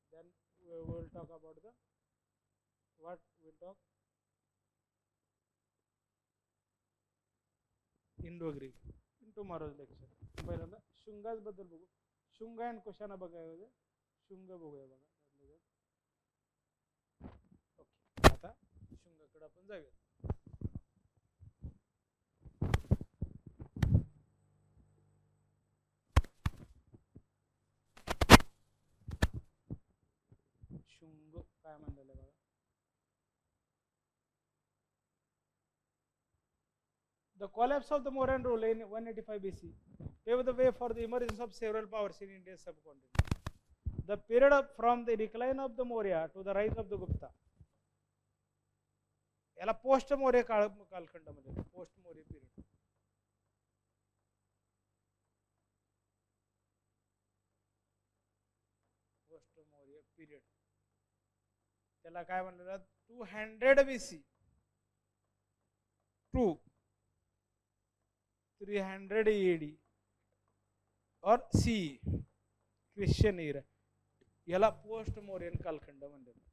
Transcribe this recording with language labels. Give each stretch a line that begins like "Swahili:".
English: then we will talk about the what we talk Indo-Greek. In tomorrow's lecture.
Marathi: पहिल्यांदा शुंगाज बद्दल बघू. Shunga and Kushana बघायला शुंग बघूया बघा. ओके, आता शुंगाकडे आपण जाऊया. शुंग काय म्हणलेलं बघा.
English: The collapse of the Mauryan rule in 185 BC paved the way for the emergence of several powers in India's subcontinent. The period from the decline of the Maurya to the rise of the Gupta.
Marathi: याला post Maurya कालखंड म्हणजे post Maurya period. Post Maurya period त्याला काय म्हणलं 200 BC to 300 AD और CE Christian era याला post Mauryan कालखंड म्हणतात.